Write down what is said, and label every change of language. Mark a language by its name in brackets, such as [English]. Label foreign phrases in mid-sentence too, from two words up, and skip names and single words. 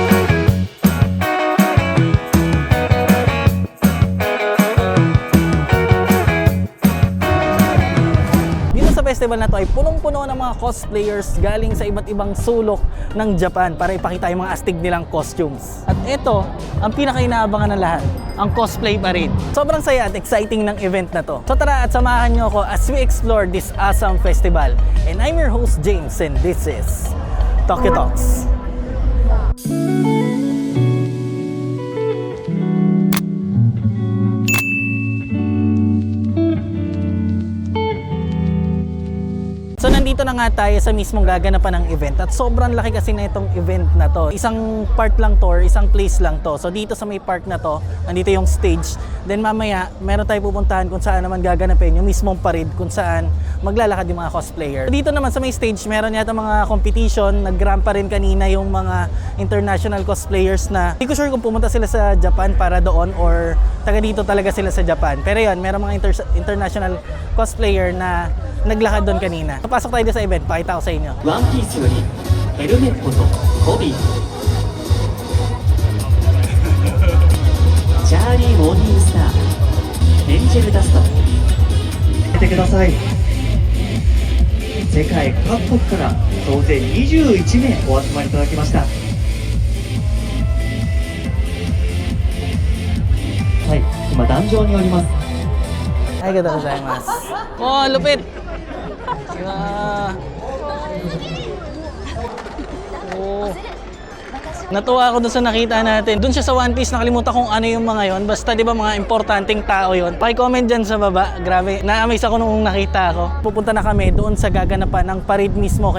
[Filipino] Festival na to ay punong-puno ng mga cosplayers galing sa iba't ibang sulok ng Japan para ipakita yung mga astig nilang costumes. At ito, ang pinaka-inaabangan ng lahat, ang cosplay parade. Sobrang saya at exciting ng event na to. So tara at samahan nyo ako [English] as we explore this awesome festival. And I'm your host James and this is Tokyo Talks. [Filipino] So nandito na nga tayo sa mismong gaganapan ng event at sobrang laki kasi na itong event na to. Isang part lang to or isang place lang to. So dito sa may park na to, nandito yung stage. Then mamaya, meron tayo pupuntahan kung saan naman gaganapin yung mismong parade kung saan maglalakad yung mga cosplayer. Dito naman sa may stage, meron yata mga competition. Nag-ramp pa rin kanina yung mga [English] international cosplayers [Filipino] na hindi ko sure kung pumunta sila sa Japan para doon or taga dito talaga sila sa Japan. Pero yun, meron mga [English] international cosplayer [Filipino] na naglakad doon kanina. Papasok tayo sa event, pakita ko sa inyo. [Japanese] One Piece よりヘルメットとコビーチャーリーモーニングスターエンジェルダスト見てください。世界各国から総勢21名お集まりいただきました。はい、今壇上におります。ありがとうございます. [Filipino] Oh, lupit! Oh. Natuwa ako doon sa nakita natin. Doon siya sa One Piece, nakalimutan kung ano yung mga yon. Basta di ba mga importanteng tao yon. Paki-comment dyan sa baba. Grabe, na-amaze ako nung nakita ko. Pupunta na kami doon sa gaganapan ng parade mismo.